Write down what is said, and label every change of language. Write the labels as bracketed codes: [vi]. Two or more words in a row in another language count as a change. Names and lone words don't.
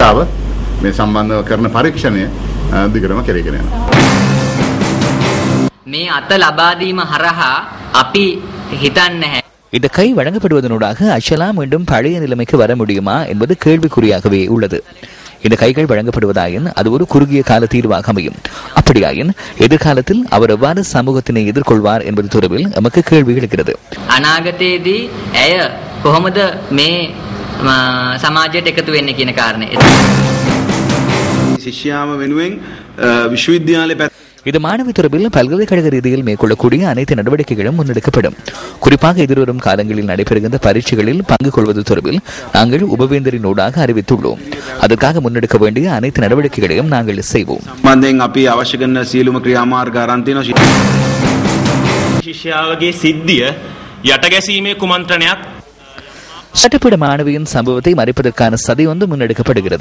[ta] இந்த கை வழங்கப்படுவதனூடாக அச்சலா மீண்டும் பழைய நிலைமைக்கு வர முடியுமா என்பது கேள்விக்குறியாகவே உள்ளது. இந்த கைகள் வழங்கப்படுவதாயின் அது ஒரு குறுகிய கால தீர்வாக அமையும். அப்படியாயின் எதிர்காலத்தில் அவர் எவ்வாறு சமூகத்தினை எதிர்கொள்வார் என்பது தொடர்பில் நமக்கு கேள்வி எழுகிறது. [si] අනාගතයේදී ඇය කොහොමද මේ සමාජයට එකතු වෙන්නේ කියන කාරණේ. ශිෂ්‍යාව වෙනුවෙන් විශ්වවිද්‍යාලයේ [ta] இது மாணவி தொடர்பில் பல்கலைக்கழக ரீதியில் மேற்கொள்ளக்கூடிய அனைத்து நடவடிக்கைகளும் முன்னெடுக்கப்படும். குறிப்பாக எதிர்வரும் காலங்களில் நடைபெறுகின்ற பரீட்சைகளில் பங்கு கொள்வது தொடர்பில் நாங்கள் உபவேந்தரின் ஊடாக அறிவித்துள்ளோம். அதற்காக முன்னெடுக்க வேண்டிய அனைத்து நடவடிக்கைகளையும் நாங்கள் செய்வோம். சட்டப்பீட மாணவியின் சம்பவத்தை மறைப்பதற்கான சதி ஒன்று முன்னெடுக்கப்படுகிறது.